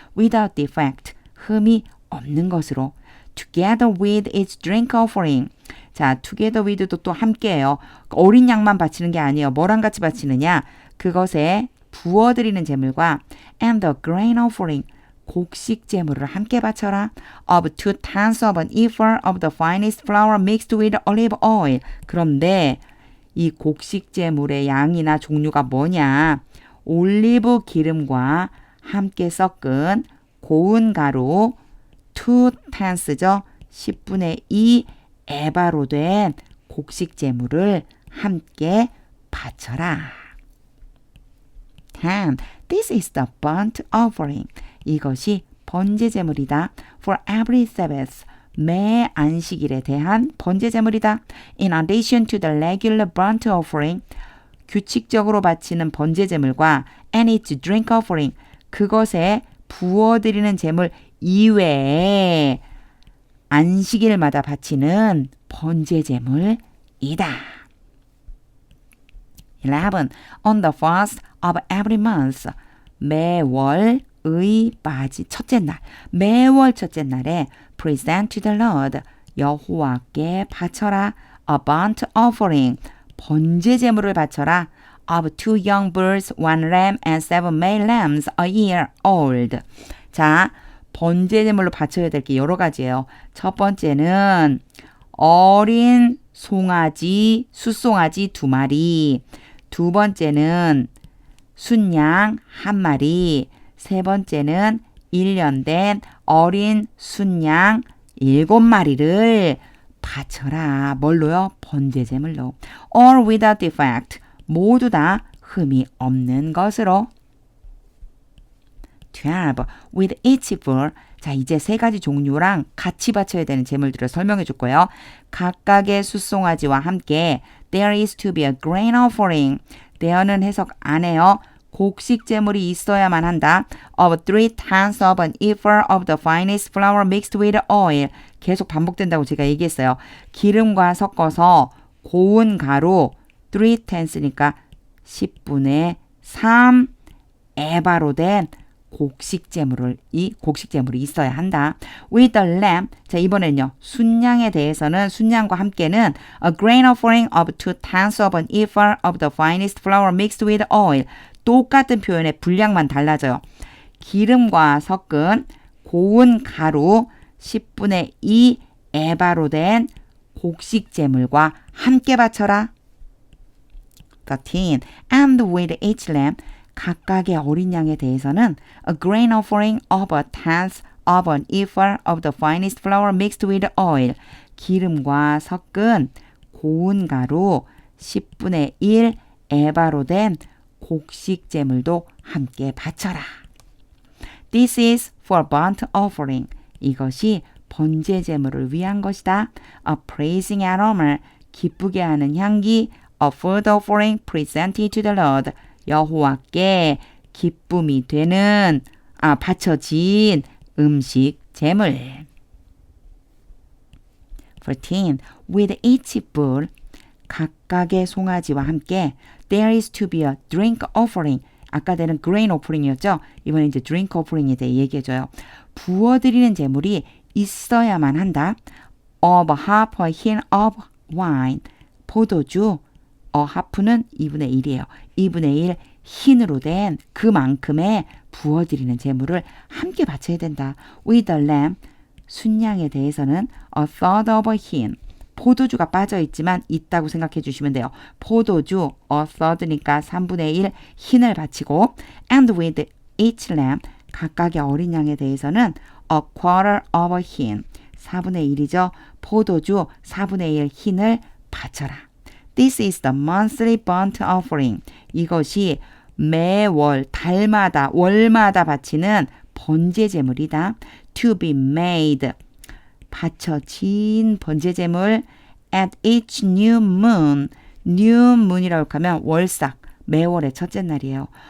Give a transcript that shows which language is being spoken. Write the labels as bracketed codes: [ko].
[en] without defect. [ko] 흠이 없는 것으로. [en] together with its drink offering. [ko] 자, [en] together with [ko] 도 또 함께해요. 어린 양만 바치는 게 아니에요. 뭐랑 같이 바치느냐? 그것에 부어드리는 제물과 [en] and the grain offering. [ko] 곡식 제물을 함께 바쳐라. [en] of 2 tenths of an ephah of the finest flour mixed with olive oil. [ko] 그런데 이 곡식 제물의 양이나 종류가 뭐냐? 올리브 기름과 함께 섞은 고운 가루 2 tenths죠. 10분의 2 에바로 된 곡식 제물을 함께 바쳐라. 10. [en] This is the burnt offering. [ko] 이것이 번제 제물이다. [en] For every Sabbath. [ko] 매 안식일에 대한 번제 제물이다. [en] In addition to the regular burnt offering. [ko] 규칙적으로 바치는 번제 제물과 [en] and its drink offering. [ko] 그것에 부어드리는 제물 이외에 안식일마다 바치는 번제 제물이다. 11. [en] On the first of every month. [ko] 매월의 맞이 첫째 날. 매월 첫째 날에 [en] present to the Lord. [ko] 여호와께 바쳐라. [en] a burnt offering. [ko] 번제 제물을 바쳐라. [en] of 2 young birds, 1 lamb and 7 male lambs a year old. [ko] 자, 번제 제물로 바쳐야 될 게 여러 가지예요. 첫 번째는 어린 송아지, 숫송아지 2마리. 두 번째는 순양 1마리. 세 번째는 1년 된 어린 순양 7마리를 바쳐라. 뭘로요? 번제 제물로. [en] All without defect. [ko] 모두 다 흠이 없는 것으로. [en] 12. With each bull. [ko] 자, 이제 세 가지 종류랑 같이 바쳐야 되는 제물들을 설명해 줄 거예요. 각각의 숫송아지와 함께 [en] there is to be a grain offering. [ko] there는 해석 안 해요. 곡식 제물이 있어야만 한다. [en] of 3 tenths of an ephah of the finest flour mixed with oil. [ko] 계속 반복된다고 제가 얘기했어요. 기름과 섞어서 고운 가루 3 tenths니까 10분의 3 에바로 된 곡식 제물이 있어야 한다. [en] With the lamb. [ko] 자, 이번엔요. 순양에 대해서는 순양과 함께는 [en] a grain offering of 2 tenths of an ephah of the finest flour mixed with oil. [ko] 똑같은 표현의 분량만 달라져요. 기름과 섞은 고운 가루 10분의 2 에바로 된 곡식 제물과 함께 바쳐라. 13. [en] And with each lamb, [ko] 각각의 어린 양에 대해서는 [en] a grain offering of a tenth of an ephah of the finest flour mixed with oil. [ko] 기름과 섞은 고운 가루 10분의 1 에바로 된 곡식 제물도 함께 바쳐라. [en] This is for burnt offering. [ko] 이것이 번제 제물을 위한 것이다. [en] A praising aroma, [ko] 기쁘게 하는 향기. [en] A food offering presented to the Lord. [ko] 여호와께 기쁨이 되는 바쳐진 음식 제물. 14. [en] With each bull, [ko] 각각의 송아지와 함께 [en] there is to be a drink offering. [ko] 아까 되는 grain offering이었죠. 이번에 이제 drink offering에 대해 얘기해줘요. 부어드리는 제물이 있어야만 한다. [en] Of half a hin of wine. 포도주. [ko] 하프는 2분의 1이에요. 2분의 1 흰으로 된 그만큼의 부어드리는 제물을 함께 바쳐야 된다. [en] With the lamb, [ko] 순양에 대해서는 [en] a third of a hin. [ko] 포도주가 빠져 있지만 있다고 생각해 주시면 돼요. 포도주 a third니까 3분의 1 흰을 바치고 [en] and with each lamb, [ko] 각각의 어린 양에 대해서는 [en] a quarter of a hin. [ko] 4분의 1이죠. 포도주 4분의 1 흰을 바쳐라. [en] This is the monthly burnt offering. [ko] 이것이 매월, 달마다, 월마다 바치는 번제 제물이다. [en] To be made. [ko] 바쳐진 번제 제물. [en] At each new moon. [ko] new moon이라고 하면 월삭, 매월의 첫째 날이에요.